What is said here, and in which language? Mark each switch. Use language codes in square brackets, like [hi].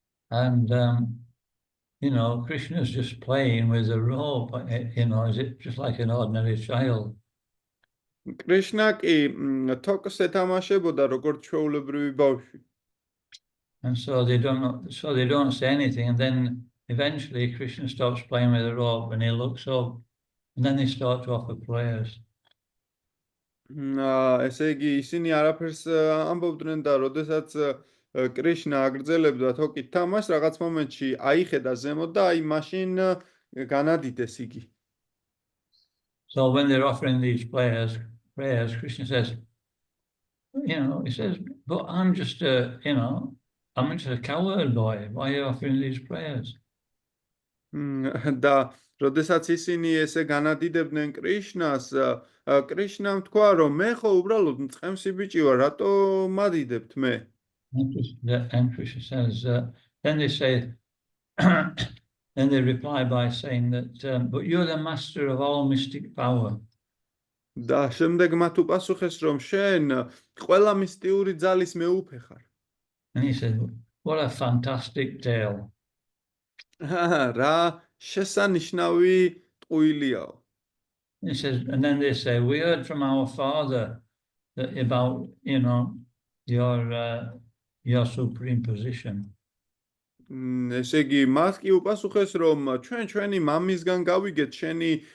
[en] And Krishna's just playing with the rope, is it just like an ordinary child? [ka] კრიშნა კი თოკს ეთამაშებოდა როგორც ჩვეულებრივი ბავშვი. [en] And so they don't say anything, and then eventually Krishna stops playing with the rope and he looks up, and then they start to offer prayers. [ka] ესე იგი ისინი არაფერს ამბობდნენ და როდესაც კრიშნა აგრძელებდა თოკით თამაშს, რაღაც მომენტში აიხედა ზემოთ და აი მაშინ განადიდეს იგი. [en] So when they're offering these prayers, Krishna says, he says, but I'm just a cowherd boy. Why are you offering these prayers? [ka] და როდესაც ისინი ესე განადიდებდნენ კრიშნას, კრიშნამ თქვა, რომ მე ხო უბრალოდ მწყემსი ბიჭი ვარ, რატო მადიდებთ მე? [en] And Krishna says, then they say, then they reply by saying that, but you're the master of all mystic power. [ka] და შემდეგ მათ უპასუხეს, რომ შენ ყველა მისტიური ძალის მეუფე ხარ. [en] And he said, what a fantastic tale. [ka] რა შესანიშნავი ტყუილიაო. [en] He says, and then they say, we heard from our father that about, your supreme position. [ka] ესე იგი, მას კი უპასუხეს, რომ ჩვენი მამისგან გავიგეთ შენი